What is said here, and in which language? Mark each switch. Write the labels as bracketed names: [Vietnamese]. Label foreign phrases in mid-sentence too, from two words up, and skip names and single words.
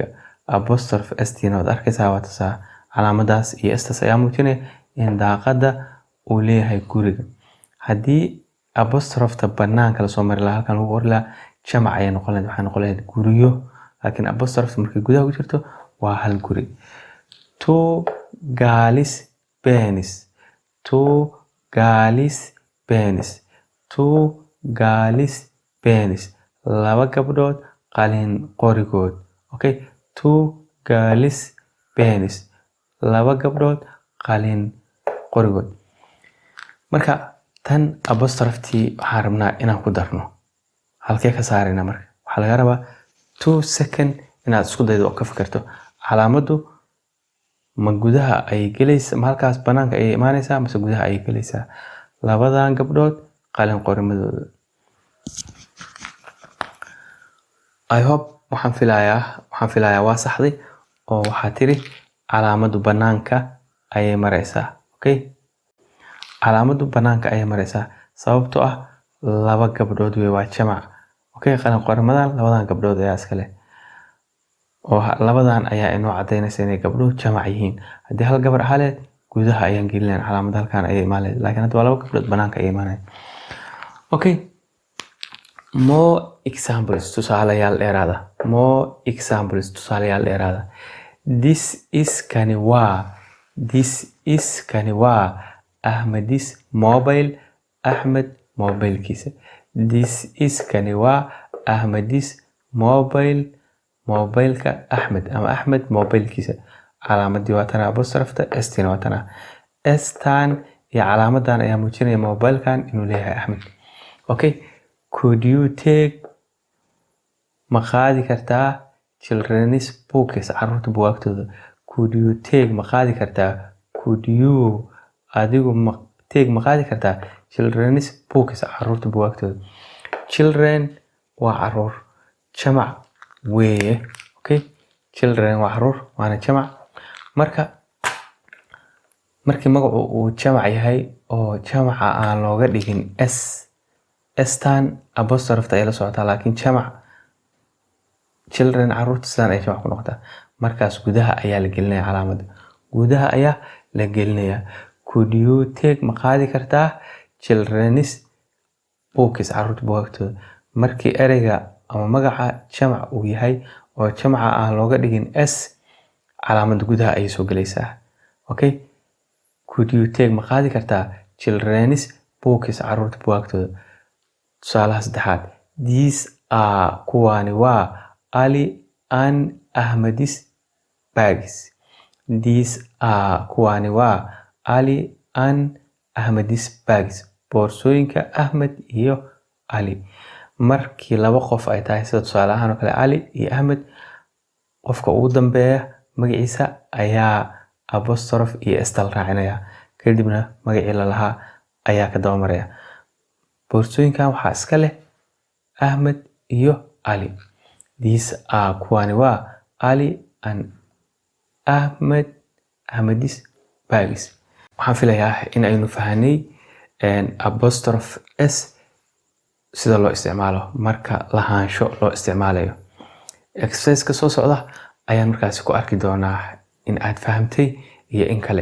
[Somali] Apostrophe s-tina waad arkaysaa waa tasaa calaamadaas iyo s-taas ayaa muujinaya in daaqada uu leeyahay guriga. Haddii apostrophe-ta banaanka la soo mari lahaa halkan lagu qori lahaa jamac ayay noqon lahayd, waxay noqon lahayd guriyo. Laakiin apostrophe markay gudaha ku jirto waa hal guri. [English] Two girls pens, two girls pens, two girls pens. [Somali] Laba gabdhood qalin qorigood. [English] Okay, two girls pens, [Somali] laba gabdhood qalin qorigood. marka tan apostrophe waxaan rabnaa inaan ku darno halkee ka saarayna marka waxa laga rabaa 2 second inaad isku daydo oo ka fikirto calaamadu ma gudaha ay galaysaa markaas banaanka ay imaanaysaa mise gudaha ay galaysaa labadan gabdhood qalin qorimadooda. I hope waxaan filayaa waa saxday oo waxa tiri calaamadu banaanka ay maraysaa. Okay, calaamadu banaanka ay maraysaa sababtoo ah laba gabdhood waa jamac. Okay, qalin qorimadan labadan gabdhood ayaa iska leh oo labadan ayaa inoo cadeynaysa inay gabdhood jamac yihiin. haddii hal gabar ahaleed gudaha ayaan gelinayn calaamad halkan ay imaanaysaa laakiin hadda waa laba gabdhood banaanka ay imaanayaan. [English] Okay, more examples [Somali] tusaalayaal dheeraada. [English] This is [Somali] kani waa Ahmed's mobile, Ahmed mobilekiisa. [English] This is [Somali] kani waa Ahmed's mobile, mobileka Ahmed ama Ahmed mobilekiisa. calaamadii waa tan apostrophe s-tina waa tan. s-tan iyo calaamadan ayaa muujinaya mobilekan inuu leeyahay Ahmed. [English] Okay, could you take [Somali] ma qaadi kartaa [English] children's books [Somali] carruurta buugaagtooda. [English] could you take [Somali] ma qaadi kartaa [English] could you [Somali] adigu ma take ma qaadi kartaa [English] children's books [Somali] carruurta buugaagtooda. children waa carruur jamac weeye. Okay, children waa carruur waana jamac. markii magacu uu jamac yahay oo jamaca aan looga dhigin s-tan apostrophe ay la socotaa laakiin jamac children carruurta sidaan ay jamac ku noqotaa markaas gudaha ayaa la gelinayaa calaamada. gudaha ayaa la gelinayaa. [English] could you take [Somali] ma qaadi kartaa [English] children's books [Somali] carruurta buugaagtooda. markii ereyga ama magaca jamac uu yahay oo jamaca aan looga dhigin s calaamada gudaha ayay soo gelaysaa. [English] Okay, could you take [Somali] ma qaadi kartaa [English] children's books [Somali] carruurta buugaagtooda. tusaalaha saddexaad. [English] these are [Somali] kuwani waa [English] Ali and Ahmed's bags. these are [Somali] kuwani waa [English] Ali and Ahmed's bags. [Somali] boorsooyinka Ahmed iyo Ali. markii laba qof ay tahay sida tusaalahan oo kale Ali iyo Ahmed qofka ugu dambeeya magaciisa ayaa apostrophe iyo s-tal raacinaya kadibna magacii la lahaa ayaa ka daba maraya. boorsooyinkan waxaa iska leh Ahmed iyo Ali. [English] these are [Somali] kuwani waa [English] Ali and Ahmed's bags. [Somali] waxaan filayaa in aynu fahanay apostrophe s sida loo isticmaalo marka lahaansho loo isticmaalayo. exercise-ka soo socda ayaan markaasi ku arki doonaa in aad fahamtay iyo in kale.